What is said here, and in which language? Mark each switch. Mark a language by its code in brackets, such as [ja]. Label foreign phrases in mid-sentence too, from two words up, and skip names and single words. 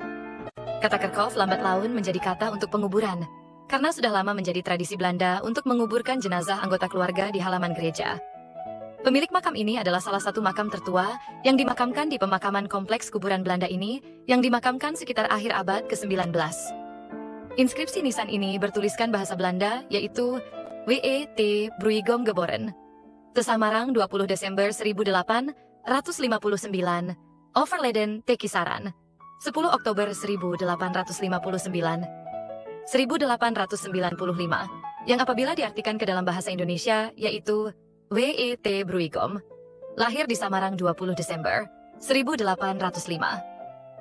[id] Kata kerkhof lambat laun menjadi kata untuk penguburan, karena sudah lama menjadi tradisi Belanda untuk menguburkan jenazah anggota keluarga di halaman gereja. Pemilik makam ini adalah salah satu makam tertua yang dimakamkan di pemakaman kompleks kuburan Belanda ini yang dimakamkan sekitar akhir abad ke-19. Inskripsi nisan ini bertuliskan bahasa Belanda, yaitu W.E.T. [nl] Bruegom Geboren. Te Samarang 20 Desember 1859, Overleden te Kisaran. [id] 10 Oktober 1859, 1895, yang apabila diartikan ke dalam bahasa Indonesia, yaitu W.E.T. Bruegom. Lahir di Samarang 20 Desember 1805.